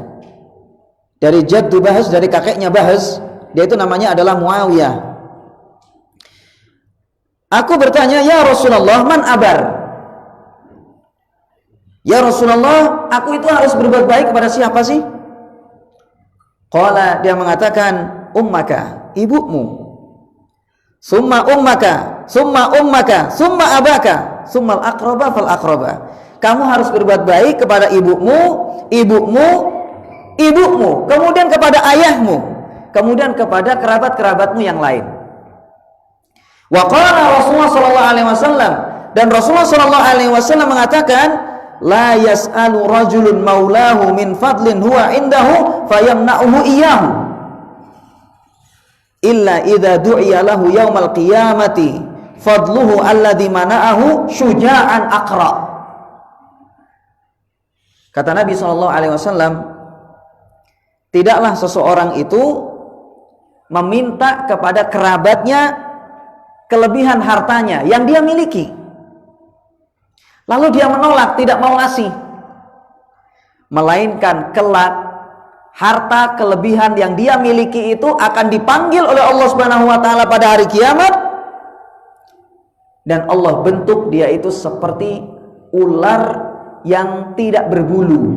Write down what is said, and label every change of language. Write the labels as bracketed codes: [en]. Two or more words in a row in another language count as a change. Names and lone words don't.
[id] Dari Jaddu Bahz, dari kakeknya Bahz, dia itu namanya adalah Muawiyah. Aku bertanya, [ar] يا رسول الله، من أبر? يا رسول الله, [id] aku itu harus berbuat baik kepada siapa sih? Qala, dia mengatakan, ummaka, ibumu. [ar] ثم أمك، ثم أمك، ثم أباك، ثم الأقرب فالأقرب. [id] Kamu harus berbuat baik kepada ibumu, ibumu, ibumu, kemudian kepada ayahmu, kemudian kepada kerabat-kerabatmu yang lain. [ar] وقال رسول الله صلى الله عليه وسلم, dan رسول الله صلى الله عليه وسلم mengatakan, لا يسأل رجل مولاه من فضل هو عنده فيمنعه إياه إلا إذا دعي له يوم القيامة فضله الذي منعه شجاعا أقرع. [id] Kata Nabi [ar] صلى الله عليه وسلم, [id] tidaklah seseorang itu meminta kepada kerabatnya kelebihan hartanya yang dia miliki, lalu dia menolak, tidak mau ngasih, melainkan kelak harta kelebihan yang dia miliki itu akan dipanggil oleh Allah [ar] سبحانه وتعالى [id] pada hari kiamat, dan Allah bentuk dia itu seperti ular yang tidak berbulu.